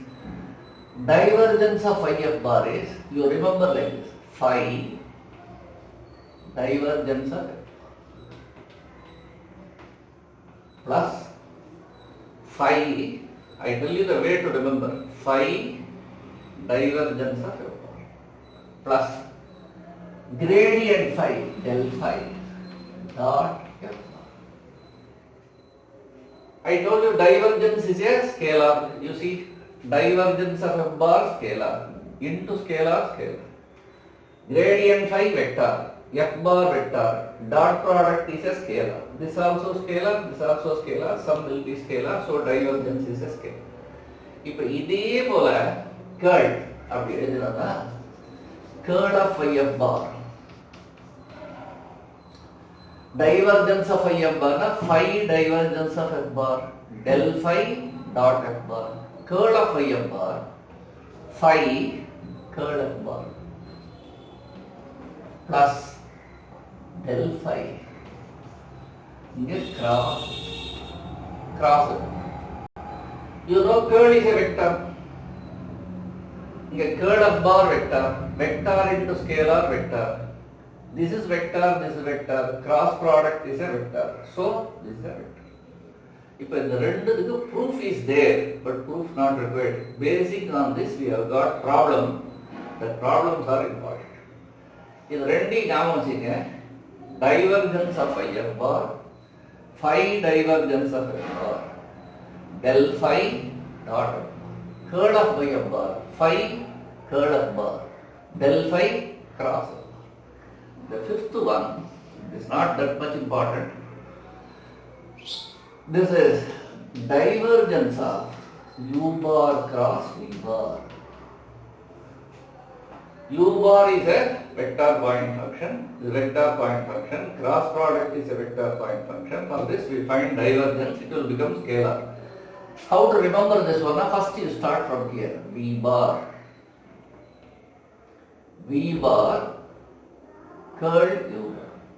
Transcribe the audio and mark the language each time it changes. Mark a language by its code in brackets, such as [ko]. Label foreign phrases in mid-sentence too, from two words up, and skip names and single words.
[en] Divergence of phi f bar is, you remember like this, phi divergence of f plus phi, I tell you the way to remember, phi divergence of f bar plus gradient phi del phi dot f bar. I told you divergence is a scalar. You see, divergence of f bar scalar into scalar scalar. Gradient phi vector, f bar vector, dot product is a scalar. This also scalar, this also scalar, sum will be scalar, so divergence is a scalar. [ta] இப்போ இதே போல curl அப்படி எழுதுறதா [en] curl of phi f bar. Divergence of phi f bar na phi divergence of f bar del phi dot f bar. Curl of phi f bar phi curl f bar plus del phi. Cross. You know curl is a vector. Curl of bar vector. Vector into scalar vector. This is vector, this is vector. Cross product is a vector. So this is a vector. If the proof is there, but proof not required. Basic on this we have got problem. The problems are important. [ta] This ரெண்டி ஞாபகம் வச்சுங்க. [en] Divergence of phi f bar, phi divergence of f bar, del phi dot f bar. Curl of phi f bar, phi curl of bar, del phi cross f bar. The fifth one is not that much important. This is divergence of u bar cross v bar. U bar is a vector point function. The vector point function. Cross product is a vector point function. For this we find divergence. It will become scalar. How to remember this one? First you start from here. V bar V bar curl U bar.